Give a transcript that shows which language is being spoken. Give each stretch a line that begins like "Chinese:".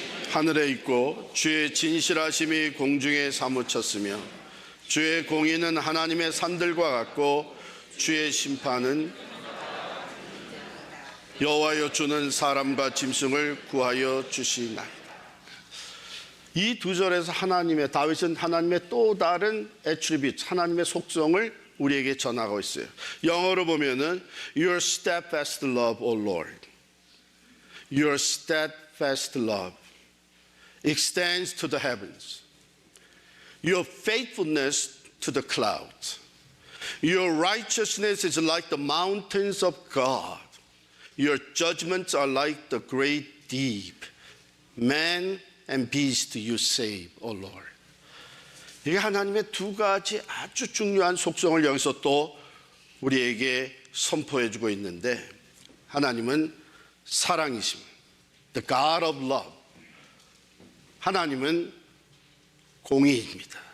Korean: 하늘에 있고 주의 진실하심이 공중에 사무쳤으며 주의 공의는 하나님의 산들과 같고 주의 심판은 여호와여 주는 사람과 짐승을 구하여 주시나이다. 이 두 절에서 다윗은 하나님의 또 다른 애트리뷰트, 하나님의 속성을 우리에게 전하고 있어요. 영어로 보면은
English: Your steadfast love, O Lord. Your steadfast love extends to the heavens. Your faithfulness to the clouds. Your righteousness is like the mountains of God. Your judgments are like the great deep. man and beast you save, O Lord.
Korean: 이게 하나님의 두 가지 아주 중요한 속성을 여기서 또 우리에게 선포해주고 있는데, 하나님은 사랑이십니다.
English: The God of love.
Korean: 하나님은 공의입니다.